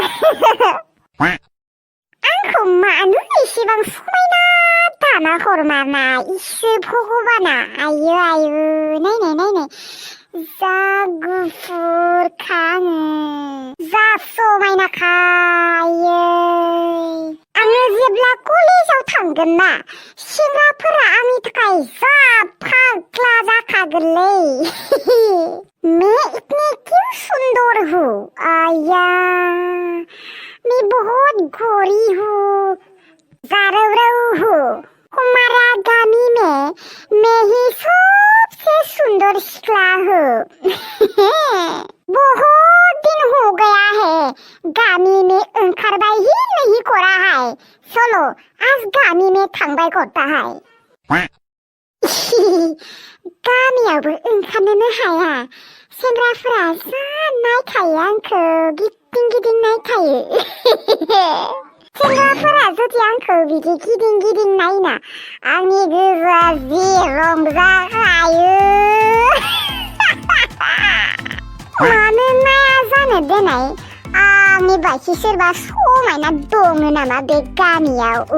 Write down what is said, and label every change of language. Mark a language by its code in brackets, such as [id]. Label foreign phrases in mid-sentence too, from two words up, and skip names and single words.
[brx] आंखौ मानो एसेबां समायना दाना हरमारना इसोर भगबाना आयु आयु नायनाय नायनाय जा गुफुरखा आङो जा समायनाखा आङो जेब्ला कलेजाव थांगोन ना सेंग्राफोरा आंनि थाखाय जा फाग्ला जाखागोनलै [hi] मैं इतनी क्यों सुंदर हूँ आया मैं बहुत गोरी हूँ जारौरौ हूँ हमारा गामी में मैं ही सबसे सुंदर सिख्ला हूँ बहुत दिन हो गया है गामी में ओंखारबाय ही नहीं करा है चलो आज गामी में थांबाय करता है [brx] गामियावबो ओंखारनोनो हाया सेंग्राफोरा जा नायखायो आंखौ गिदिं गिदिं नायखायो सेंग्राफोरा जुदि आंखौ बिदि गिदिं गिदिं नायना आंनि गोसोआ जि रंजाखायो मानो नाया जानो देनाय आंनि बायदि सोरबा समायना दङ नामा बे गामियाव